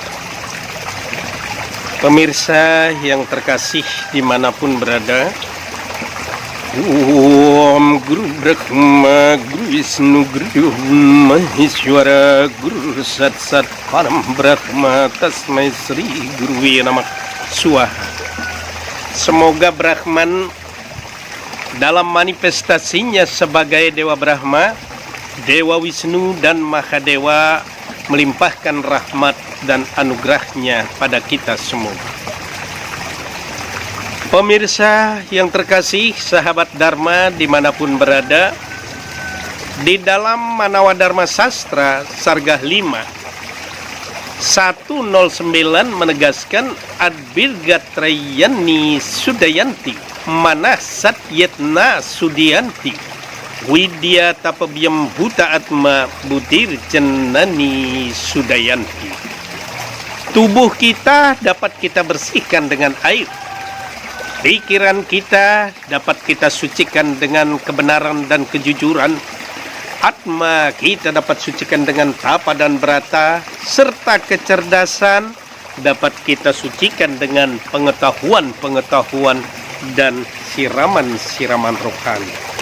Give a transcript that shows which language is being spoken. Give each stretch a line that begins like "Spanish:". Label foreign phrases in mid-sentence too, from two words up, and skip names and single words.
Indonesian: Pemirsa yang terkasih dimanapun berada,
Sanskrit: Om Guru Brahma Guru Wisnu Guru Maheshwara Guru Sat Sat Param Brahma Tasmai Sri Guruwe Namah Swaha.
Indonesian: Semoga Brahman dalam manifestasinya sebagai Dewa Brahma, Dewa Wisnu dan Mahadewa melimpahkan rahmat dan anugerahnya pada kita semua. Pemirsa yang terkasih, sahabat Dharma dimanapun berada, di dalam Manawa Dharma Sastra Sargah 5 109 menegaskan
Sanskrit: Adbirgatrayani Sudayanti Manah Satyetna Sudianti Widya Tapabiyam Buta Atma Butir Jenani Sudayanti.
Indonesian: Tubuh kita dapat kita bersihkan dengan air. Pikiran kita dapat kita sucikan dengan kebenaran dan kejujuran. Atma kita dapat sucikan dengan tapa dan berata, serta kecerdasan dapat kita sucikan dengan pengetahuan-pengetahuan dan siraman-siraman rohani.